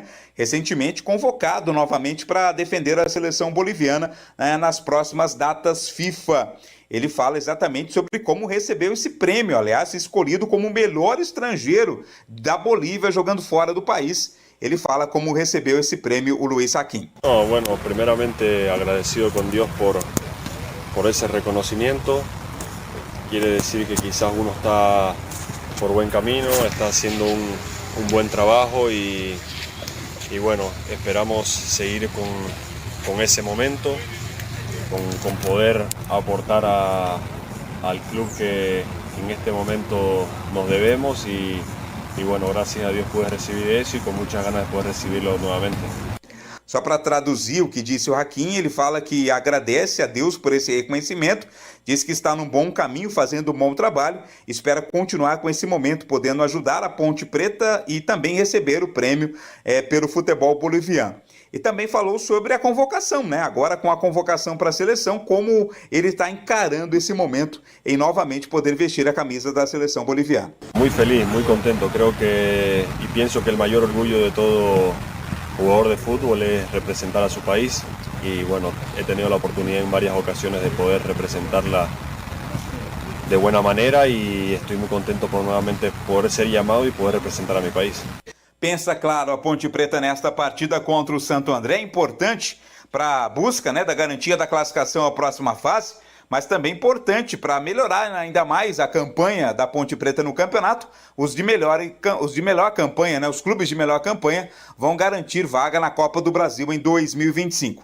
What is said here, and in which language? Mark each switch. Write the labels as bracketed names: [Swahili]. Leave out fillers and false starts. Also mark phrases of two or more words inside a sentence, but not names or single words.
[Portuguese] Recentemente convocado novamente para defender a seleção boliviana, né, nas próximas datas FIFA. Ele fala exatamente sobre como recebeu esse prêmio, aliás, escolhido como o melhor estrangeiro da Bolívia jogando fora do país. Ele fala como recebeu esse prêmio o Luiz Saquim. [Spanish] Bueno, primeramente agradecido con Dios por ese reconocimiento. Quiere decir que quizás uno está por buen camino, está haciendo un buen trabajo y bueno, esperamos seguir con ese momento, con poder aportar al club que en este momento nos debemos y bueno, gracias a Dios pude recibir eso y con muchas ganas de poder recibirlo nuevamente. [Portuguese] Só para traduzir o que disse o Hakim, ele fala que agradece a Deus por esse reconhecimento, diz que está num bom caminho, fazendo um bom trabalho, espera continuar com esse momento, podendo ajudar a Ponte Preta e também receber o prêmio pelo futebol boliviano. E também falou sobre a convocação, né? Agora com a convocação para a seleção, como ele está encarando esse momento em novamente poder vestir a camisa da seleção boliviana. [Spanish] Muy feliz, muy contento, creo que y pienso que el mayor orgullo de todo jugador de fútbol es representar a su país y bueno, he tenido la oportunidad en varias ocasiones de poder representarla de buena manera y estoy muy contento por nuevamente poder ser llamado y poder representar a mi país. [Portuguese] Pensa, claro, a Ponte Preta nesta partida contra o Santo André, importante para a busca, né, da garantia da classificação à próxima fase, mas também importante para melhorar ainda mais a campanha da Ponte Preta no campeonato. Os de melhor campanha, né, os clubes de melhor campanha vão garantir vaga na Copa do Brasil em 2025.